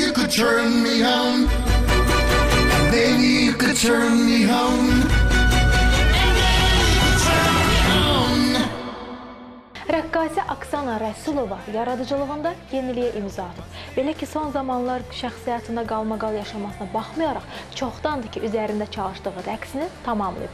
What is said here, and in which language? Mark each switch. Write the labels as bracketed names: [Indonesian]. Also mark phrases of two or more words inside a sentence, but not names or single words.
[English] could turn me on. Baby, you could turn me on. [Azerbaijani] Rəqqasə Aksana Rəsulova yaradıcılığında yeniliyə imza atıb. Belə ki, son zamanlar şəxsiyyətində qalmaqal yaşamasına baxmayaraq, çoxdandır ki, üzərində çalışdığı rəqsini tamamlayıb.